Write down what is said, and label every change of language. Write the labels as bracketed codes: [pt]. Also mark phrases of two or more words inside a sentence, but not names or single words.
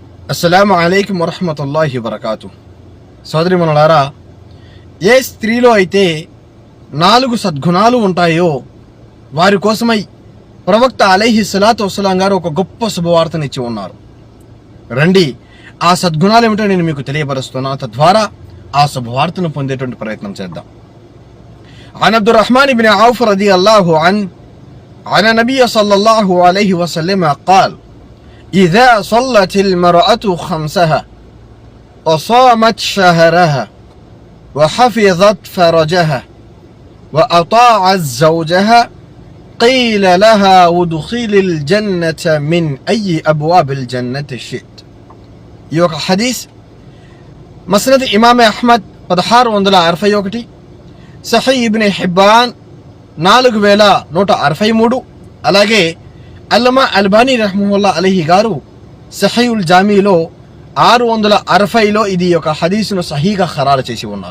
[ar] السلام عليكم ورحمة الله وبركاته. [te] సోదరిమణులారా, ఏ స్త్రీలో అయితే 4 సద్గుణాలు ఉంటాయో వారి కోసమై ప్రవక్త [ar] عليه الصلاة والسلام [te] గారు ఒక గొప్ప శుభవార్తనిచ్చి ఉన్నారు. రండి, ఆ సద్గుణాలు ఏమిటో నేను మీకు తెలియపరుస్తున్నా, తద్వారా ఆ శుభవార్తను పొందేటువంటి ప్రయత్నం చేద్దాం. [ar] عن عبد الرحمن بن عوف رضي الله عنه عن النبي صلى الله عليه وسلم قال: إذا صلت المرأة خمسها وصامت شهرها وحفظت فرجها وأطاعت زوجها قيل لها ادخل الجنة من أي أبواب الجنة شئت. [te] ఈ యొక్క హదీస్ మస్నద్ ఇమామ్ అహ్మద్ 1661, సహీ ఇబ్న్ హిబ్బాన్ 4163, అలాగే అల్లమా అల్బానీ [ar] رحمة الله عليه [te] గారు సహీఉల్ జామీలో 660లో ఇది యొక్క హదీసును సహీగా ఖరారు చేసి ఉన్నారు.